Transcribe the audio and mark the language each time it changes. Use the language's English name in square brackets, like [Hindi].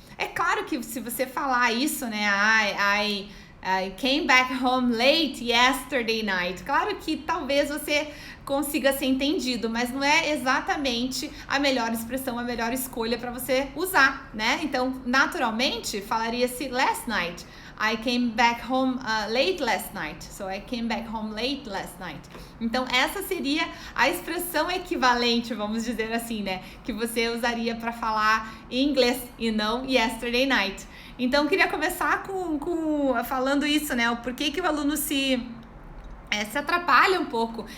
[Portuguese] É claro que se você falar isso, né, [English] I came back home late yesterday night. [Portuguese] Claro que talvez você consiga ser entendido, mas não é exatamente a melhor expressão, a melhor escolha para você usar, né? Então, naturalmente, falaria-se [English] last night. I came back home late last night. [Portuguese] So, [English] I came back home late last night. [Portuguese] Então, essa seria a expressão equivalente, vamos dizer assim, né? Que você usaria para falar em inglês e não [English] yesterday night. [Portuguese] Então, queria começar falando isso, né? O porquê que o aluno se atrapalha um pouco.